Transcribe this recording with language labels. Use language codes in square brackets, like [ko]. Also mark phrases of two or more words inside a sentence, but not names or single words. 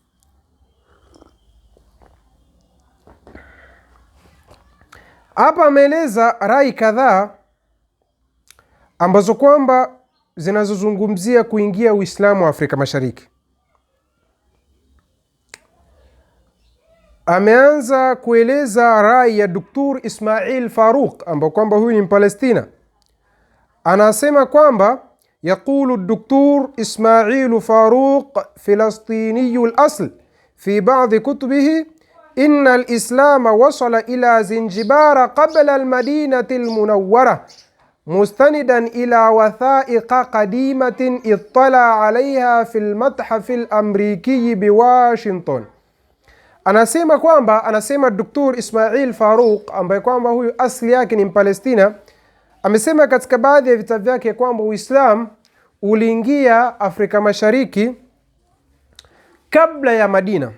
[sw] Hapa ameeleza rai kadhaa ambazo kwamba zinazozungumzia kuingia Uislamu wa Afrika Mashariki. Ameanza kueleza rai ya Dr. Ismail Faruq, ambao kwamba huyu ni Mpalestina. Anasema kwamba yaqulu Dr. [ar] إسماعيل فاروق الفلسطيني الأصل في بعض كتبه إن الإسلام وصل إلى زنجبار قبل المدينة المنورة مستندا إلى وثائق قديمة اطلع عليها في المتحف الأمريكي بواشنطن. [sw] Anasema Dr. Ismail Faruq, ambaye kwamba huyu asili yake ni Mpalestina, amesema katika baadhi ya vitabu vyake kwamba Uislamu uliingia Afrika Mashariki kabla ya Madina.